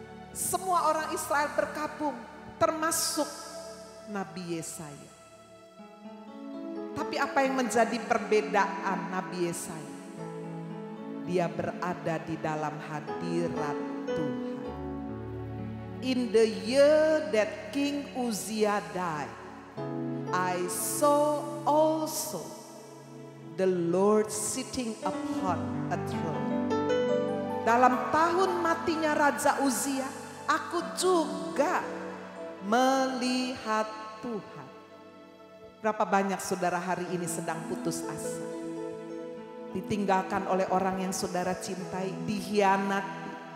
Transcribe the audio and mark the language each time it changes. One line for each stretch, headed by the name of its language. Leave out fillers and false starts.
Indonesian: Semua orang Israel berkabung, termasuk Nabi Yesaya. Tapi apa yang menjadi perbedaan Nabi Yesaya? Dia berada di dalam hadirat Tuhan.
English: In the year that King Uzziah died, I saw also the Lord sitting upon a throne.
Indonesian: Dalam tahun matinya Raja Uzziah, aku juga melihat Tuhan. Berapa banyak saudara hari ini sedang putus asa, ditinggalkan oleh orang yang saudara cintai, dikhianati.